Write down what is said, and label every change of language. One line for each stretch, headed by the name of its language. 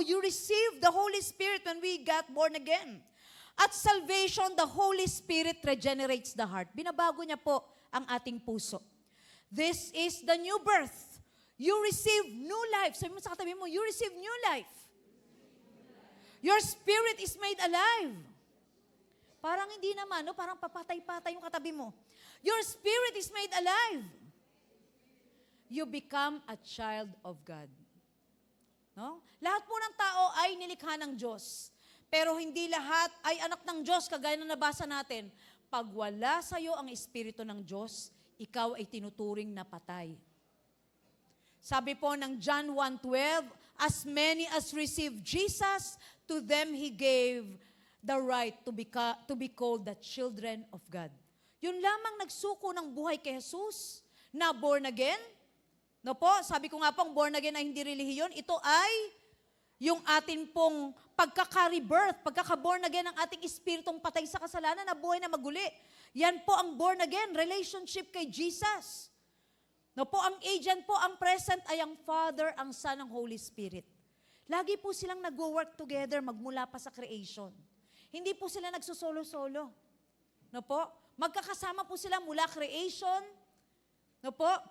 English: You receive the Holy Spirit when we got born again. At salvation, the Holy Spirit regenerates the heart.
Filipino: Binabago niya po ang ating puso.
English: This is the new birth. You receive new life.
Filipino: Sabi mo sa katabi mo,
English: you receive new life. Your spirit is made alive.
Filipino: Parang hindi naman, no? Parang papatay-patay yung katabi mo.
English: Your spirit is made alive. You become a child of God. No?
Filipino: Lahat po ng tao ay nilikha ng Diyos. Pero hindi lahat ay anak ng Diyos, kagaya na nabasa natin. Pag wala sa iyo ang Espiritu ng Diyos, ikaw ay tinuturing na patay. Sabi po ng
English: John 1:12, as many as received Jesus, to them He gave the right to be called the children of God.
Filipino: Yun lamang nagsuko ng buhay kay Jesus, na born again. No po, sabi ko nga pong born again ay hindi relihiyon. Ito ay yung atin pong pagkaka-rebirth, pagkaka-born again ng ating espiritong patay sa kasalanan na buhay na maguli. Yan po ang born again, relationship kay Jesus. No po, ang agent po, ang present ay ang Father, ang Son, ang Holy Spirit. Lagi po silang nag-work together magmula pa sa creation. Hindi po sila nagsusolo-solo. No po? Magkakasama po sila mula creation, no po?